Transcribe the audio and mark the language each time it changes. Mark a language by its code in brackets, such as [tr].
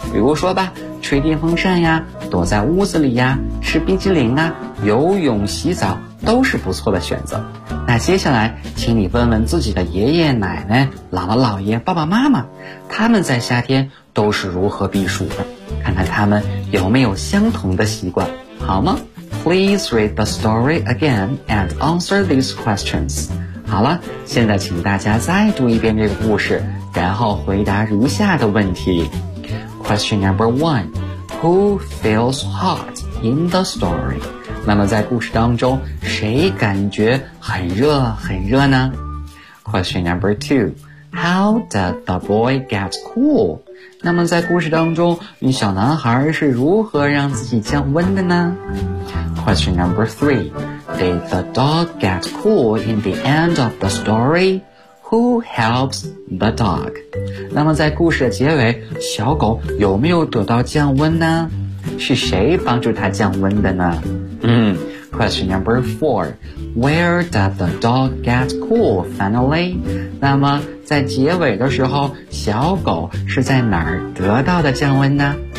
[zh] 比如说吧，吹电风扇呀，躲在屋子里呀，吃冰激凌啊，游泳洗澡都是不错的选择。那接下来请你问问自己的爷爷奶奶、姥姥姥爷、爸爸妈妈，他们在夏天都是如何避暑的，看看他们有没有相同的习惯，好吗？ [en] Please read the story again and answer these questions. [zh] 好了，现在请大家再读一遍这个故事，然后回答如下的问题。 [en] Question number one, Who feels hot in the story? [zh] 那么在故事当中谁感觉很热很热呢？ [en] Question number two, How did the boy get cool? [zh] 那么在故事当中，小男孩是如何让自己降温的呢？ [en] Question number three, Did the dog get cool in the end of the story? Who helps the dog? [zh] 那么在故事的结尾，小狗有没有得到降温呢？是谁帮助它降温的呢？ [en] Question number four. Where does the dog get cool finally? [zh] 那么在结尾的时候，小狗是在哪儿得到的降温呢？